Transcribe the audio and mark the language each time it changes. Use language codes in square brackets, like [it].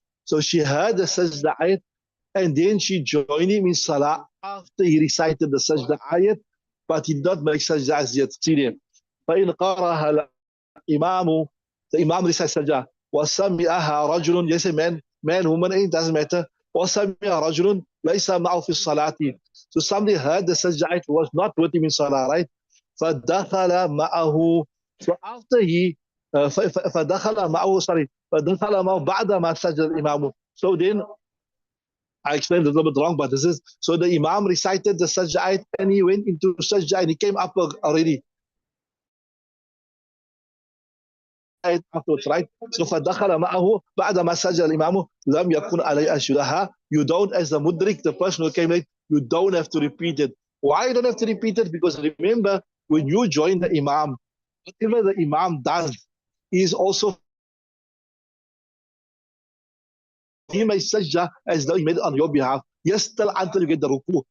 [en] So she heard the Sajda, and then she joined him in Salah after he recited the Sajda ayat, but he did not make Sajda as yet. [ar] فإن قرأها الإمام, [en] the Imam recites Sajda, [ar] وسمعها رجل, [en] yes, a man, woman, it doesn't matter. [ar] وسمع رجل ليس معه في الصلاة. [en] So somebody heard the Sajda ayat, was not with him in Salah, right? [ar] فدخل معه. [en] So after he [ar] فدخل معه, [en] sorry, [ar] فدخل معه بعد ما سجد الإمام. [en] So then I explained a little bit wrong, but this is, so the Imam recited the sajda and he went into sajda and he came up already afterwards, right? So [ar] فدخل معه بعد ما سجد الإمام لم يكن عليه أشهدها. [en] You don't, as the mudrik, the person who came late, you don't have to repeat it. Why you don't have to repeat it? Because remember, when you join the Imam, whatever the Imam does is also he may sajda as though he made it on your behalf. Yes, still until you get the ruku.